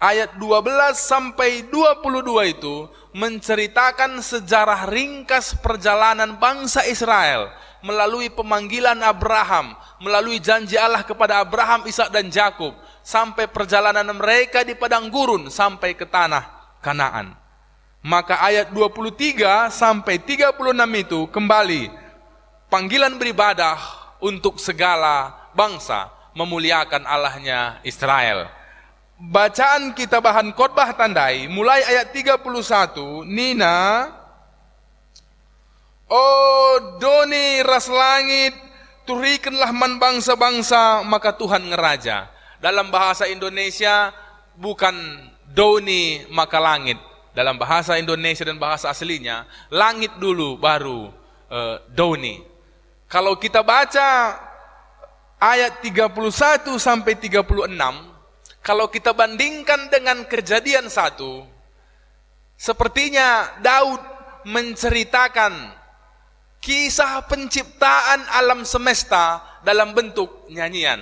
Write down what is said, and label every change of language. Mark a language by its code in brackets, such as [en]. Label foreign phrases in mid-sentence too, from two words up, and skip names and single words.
[id] ayat 12 sampai 22 itu menceritakan sejarah ringkas perjalanan bangsa Israel melalui pemanggilan Abraham, melalui janji Allah kepada Abraham, Ishak dan Yakub, sampai perjalanan mereka di padang gurun sampai ke tanah Kanaan. Maka ayat 23 sampai 36 itu kembali panggilan beribadah untuk segala bangsa memuliakan Allahnya Israel. Bacaan kita [btx] bahan khotbah tandai [id] mulai ayat [btx] 31, Nina, oh doni ras langit, turikanlah man bangsa-bangsa, maka Tuhan ngeraja. [id] Dalam bahasa Indonesia bukan doni maka langit. Dalam bahasa Indonesia dan bahasa aslinya, langit dulu baru doni. Kalau kita baca ayat 31 sampai 36, kalau kita bandingkan dengan Kejadian 1, sepertinya Daud menceritakan kisah penciptaan alam semesta dalam bentuk nyanyian.